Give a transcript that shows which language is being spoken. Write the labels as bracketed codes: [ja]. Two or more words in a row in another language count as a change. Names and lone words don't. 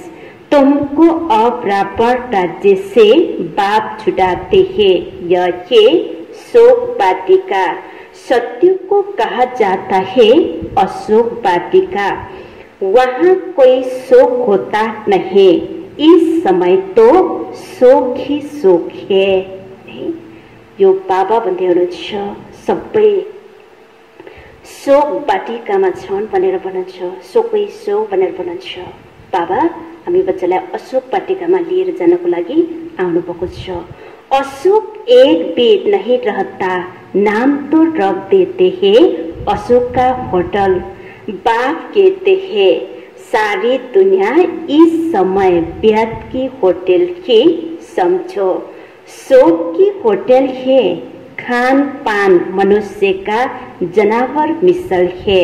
[hi] तुमको अब रावण राज्य से बाप छुड़ाते हैं। यह है शोक वाटिका। सत्य को कहा जाता है अशोक वाटिका। वहाँ कोई शोक होता नहीं। इस समय तो शोक ही शोक है। [ne] यो बाबा भन्दै हुनुहुन्छ सबै शोक वाटिकामा छन् भनेर भन्नुहुन्छ, शोकै शोक भनेर भन्नुहुन्छ। बाबा हामी बच्चालाई अशोक वाटिकामा लिएर जानको लागि आउनु भएको छ। [hi] अशोक एक बेद नहीं रहता, नाम तो रख देते हैं अशोक का होटल। बाप कहते हैं सारी दुनिया इस समय व्यर्थ की होटल की समझो। शोक की होटल है, खान पान मनुष्य का जानवर मिसल है।